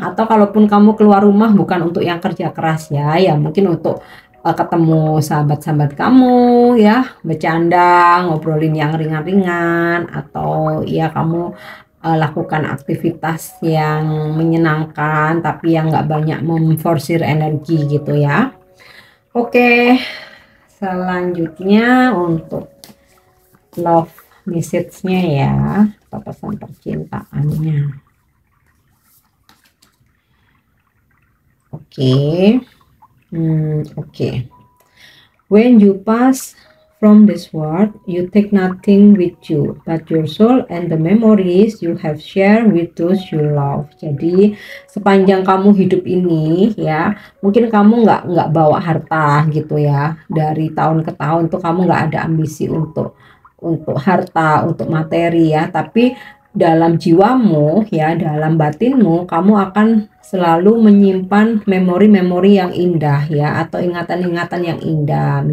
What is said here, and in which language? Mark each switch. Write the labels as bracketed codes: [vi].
[id] Atau kalaupun kamu keluar rumah bukan untuk yang kerja keras ya, ya mungkin untuk ketemu sahabat-sahabat kamu ya, bercanda, ngobrolin yang ringan-ringan, atau ya kamu lakukan aktivitas yang menyenangkan tapi yang nggak banyak memforsir energi gitu ya. Oke, selanjutnya untuk love message-nya ya, atau pesan percintaannya. Oke. Okay. [en] When you pass from this world, you take nothing with you but your soul and the memories you have shared with those you love. [id] Jadi sepanjang kamu hidup ini ya, mungkin kamu nggak bawa harta gitu ya. Dari tahun ke tahun tuh kamu nggak ada ambisi untuk harta, untuk materi ya. Tapi dalam jiwamu ya, dalam batinmu, kamu akan selalu menyimpan memori-memori yang indah ya, atau ingatan-ingatan yang indah.